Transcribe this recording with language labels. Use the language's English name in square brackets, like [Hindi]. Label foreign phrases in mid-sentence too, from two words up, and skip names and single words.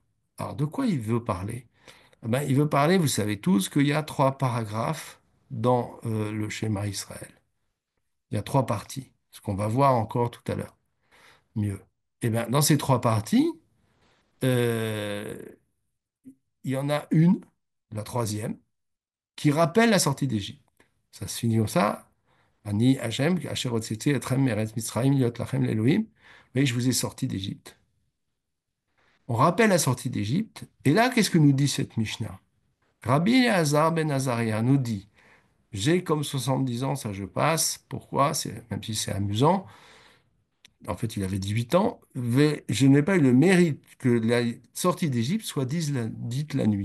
[French] Alors, de quoi il veut parler? Eh ben, il veut parler, vous savez tous, qu'il y a trois paragraphes dans le [Hebrew] שמע ישראל. [French] Il y a trois parties, ce qu'on va voir encore tout à l'heure. Mieux. Eh bien, dans ces trois parties, euh, il y en a une, la troisième, qui rappelle la sortie d'Égypte. Ça se finit comme ça. [Hebrew] אני השם אשר הוצאתי אתכם מארץ מצרים להיות לכם לאלהים. [French] Mais je vous ai sorti d'Égypte. On rappelle la sortie d'Égypte. Et là, qu'est-ce que nous dit cette Mishnah? Rabbi Elazar ben Azaria nous dit, j'ai comme 70 ans, ça je passe. Pourquoi? Même si c'est amusant, en fait, il avait 18 ans, mais je n'ai pas eu le mérite que la sortie d'Égypte soit dite la nuit.